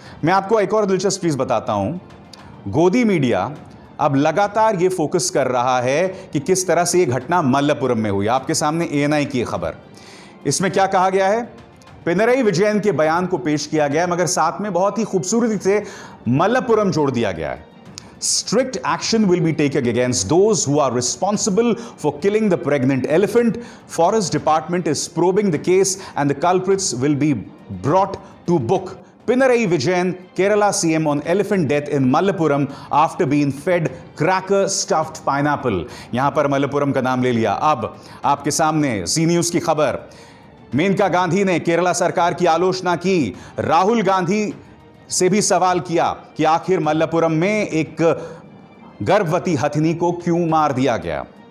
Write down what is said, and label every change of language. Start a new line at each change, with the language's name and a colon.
Hindi: मैं आपको एक और दिलचस्प चीज बताता हूं। गोदी मीडिया अब लगातार यह फोकस कर रहा है कि किस तरह से यह घटना मल्लपुरम में हुई। आपके सामने ANI की खबर, इसमें क्या कहा गया है? पिनरई विजयन के बयान को पेश किया गया, मगर साथ में बहुत ही खूबसूरती से मल्लपुरम जोड़ दिया गया है।
English: Strict action will be taken against those who are responsible for killing the pregnant elephant. Forest Department is probing the case and the culprits will be brought to book. Pinarayi Vijayan, Kerala CM on elephant death in Malappuram after being fed cracker stuffed pineapple.
Hindi: यहां पर मल्लपुरम का नाम ले लिया। अब आपके सामने जी news की खबर। मेनका गांधी ने केरला सरकार की आलोचना की। राहुल गांधी से भी सवाल किया कि आखिर मल्लपुरम में एक गर्भवती हथिनी को क्यों मार दिया गया।